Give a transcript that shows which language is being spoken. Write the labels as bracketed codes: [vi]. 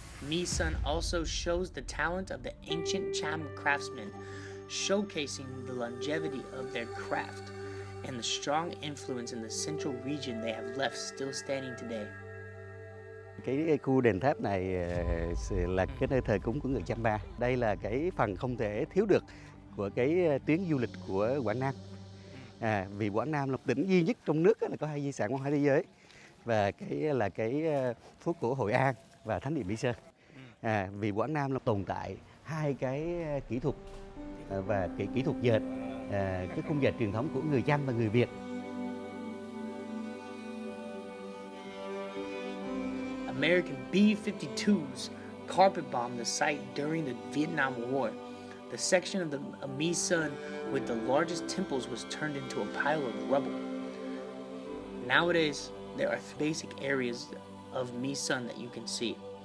[en] My Sơn also shows the talent of the ancient Cham craftsmen, showcasing the longevity of their craft and the strong influence in the central region they have left still standing today. [vi] Cái khu đền tháp này là cái nơi thờ cúng của người Chăm Ba. Đây là cái phần không thể thiếu được của cái tuyến du lịch của Quảng Nam. Vì Quảng Nam là tỉnh duy nhất trong nước là có 2 di sản văn hóa thế giới, và cái là cái phố cổ Hội An và thánh địa Mỹ Sơn. Vì Quảng Nam là tồn tại 2 cái kỹ thuật và cái kỹ thuật dệt, cái khung dệt truyền thống của người Chăm và người Việt. [en] American B-52s carpet bombed the site during the Vietnam War. The section of the My Sơn with the largest temples was turned into a pile of rubble. Nowadays, there are 3 basic areas of My Sơn that you can see.